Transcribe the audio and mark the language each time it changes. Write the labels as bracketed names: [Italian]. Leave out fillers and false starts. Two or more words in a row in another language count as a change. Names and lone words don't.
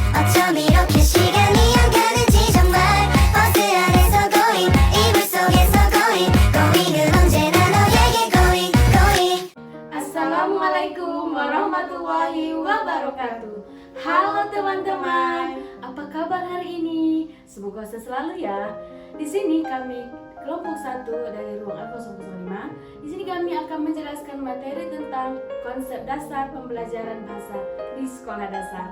[Korean] 어쩜 이렇게 시간이 안 가는지 정말 버스 안에서 고잉 이불 속에서 고잉 고잉은 언제나 너에게 [English] going going. [Arabic] السلام عليكم ورحمة الله وبركاته. [Indonesian] Halo teman-teman, apa kabar hari ini? Semoga selalu ya. Di sini kami kelompok 1 dari ruang Alfa 05. Di sini kami akan menjelaskan materi tentang konsep dasar pembelajaran bahasa di sekolah dasar.